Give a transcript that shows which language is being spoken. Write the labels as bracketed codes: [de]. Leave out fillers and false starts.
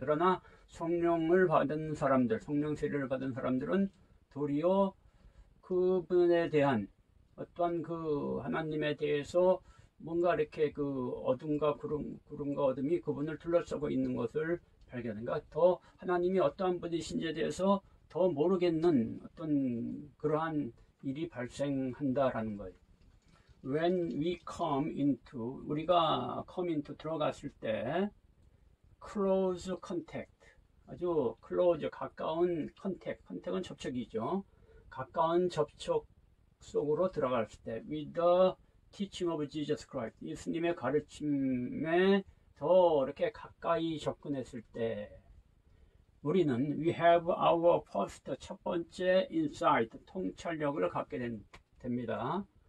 [ko] 그러나 성령을 받은 사람들, 성령 세례를 받은 사람들은 도리어 그분에 대한 어떠한 그 하나님에 대해서 뭔가 이렇게 그 어둠과 구름과 어둠이 그분을 둘러싸고 있는 것을 발견한가, 더 하나님이 어떠한 분이신지에 대해서 더 모르겠는 어떤 그러한 일이 발생한다라는 거예요. [en] When we come into, [ko] 우리가 [en] come into, [ko] 들어갔을 때 [en] close contact, [ko] 아주 [en] close, [ko] 가까운 [en] contact은 [ko] 접촉이죠. 가까운 접촉 속으로 들어갔을 때 [en] with the teaching of Jesus Christ, [ko] 예수님의 가르침에 더 이렇게 가까이 접근했을 때 우리는 [en] we have our first, [ko] 첫 번째 [en] insight, [ko] 통찰력을 갖게 됩니다.